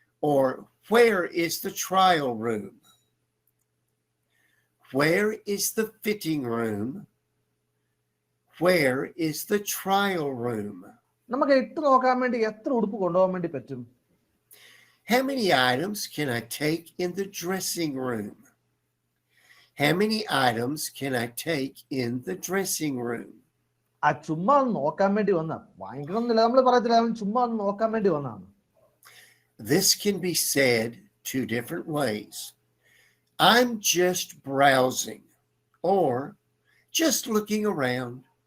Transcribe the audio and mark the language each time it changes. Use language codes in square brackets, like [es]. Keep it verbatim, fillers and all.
[en] Or where is the trial room? Where is the fitting room? Where is the trial room? [ml] നമുക്ക് ഇട്ട് നോക്കാൻ വേണ്ടി എത്ര ഉടുപ്പ് കൊണ്ടുപോകാൻ വേണ്ടി പറ്റും? [en] How many items can I take in the dressing room? How many items can I take in the dressing room? [ml] ആ ചുമ്മാ ഒന്ന് നോക്കാൻ വേണ്ടി വന്ന വാങ്ങിക്കണമെന്നില്ല, നമ്മൾ പറയത്തില്ല, അവൻ ചുമ്മാ ഒന്ന് നോക്കാൻ വേണ്ടി വന്നതാണ്. [en] This can be said two different ways. I'm just browsing, or just looking around.